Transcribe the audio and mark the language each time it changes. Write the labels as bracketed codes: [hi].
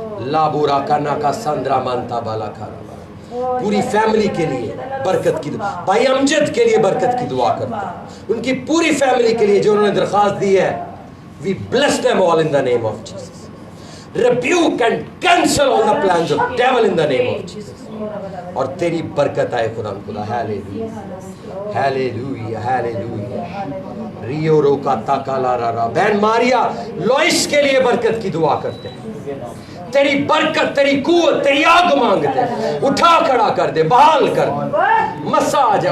[hi] लाबूरा काना का संद्रा मानता बाला खाना पूरी फैमिली के लिए बरकत की दुआ, भाई अमजद के लिए बरकत की दुआ करता हूं, उनकी पूरी फैमिली के लिए जो उन्होंने दरखास्त दी है। [en] We bless them all in the name of Jesus. Rebuke and cancel all the plans of devil in the name of Jesus. [hi] और तेरी बरकत आए खुदा खुदा। Hallelujah, hallelujah, hallelujah. रियो रोका ताकाला रा। बहन मारिया लॉइस के लिए बरकत की दुआ करते हैं। तेरी बरकत, तेरी कुव्वत, तेरी आग मांगते हैं। उठा खड़ा कर दे, बहाल कर दे, मसा आ जाए।